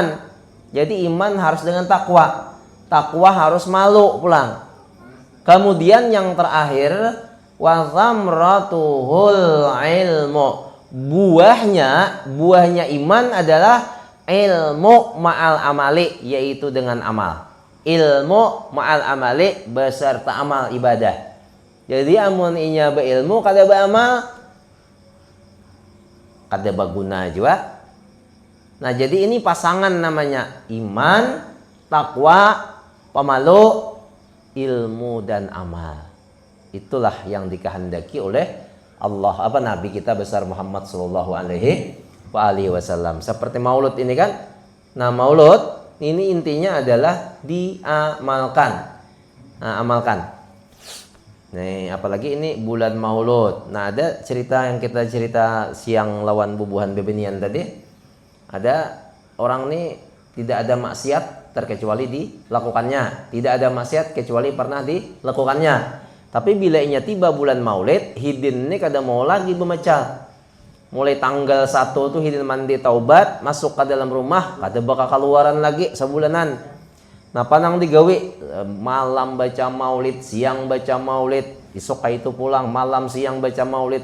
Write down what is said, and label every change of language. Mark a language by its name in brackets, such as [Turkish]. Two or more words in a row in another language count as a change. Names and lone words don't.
[Indonesian] Jadi iman harus dengan takwa. Takwa harus malu pulang. Kemudian yang terakhir, [Arabic] وثمرته العلم. [Indonesian] Buahnya iman adalah [Arabic] العلم مع العمل, [Indonesian] yaitu dengan amal. [Arabic] العلم مع العمل [Indonesian] beserta amal ibadah. [Banjar] Jadi amun inya beilmu kada beramal kada baguna juga. [Indonesian] Nah, jadi ini pasangan namanya iman, takwa, pemalu, ilmu dan amal. Itulah yang dikehendaki oleh Allah, Nabi kita besar Muhammad [Arabic] صلى الله عليه وسلم. [Indonesian] Seperti maulud ini kan. Nah, maulud ini intinya adalah diamalkan. Nah, amalkan. Nih, apalagi ini bulan maulud. Nah, ada cerita yang kita cerita siang lawan bubuhan bebenian tadi. Ada orang nih tidak ada maksiat terkecuali dilakukannya. Tidak ada maksiat kecuali pernah dilakukannya. [Banjar] Tapi bila inya tiba bulan maulid, hidin ini kada mau lagi memecah. mulai tanggal 1 tuh hidin mandi taubat, masuk ke dalam rumah, kada bakal keluaran lagi sebulanan. Nah, panang digawe malam baca maulid, siang baca maulid, esok itu pulang, malam siang baca maulid.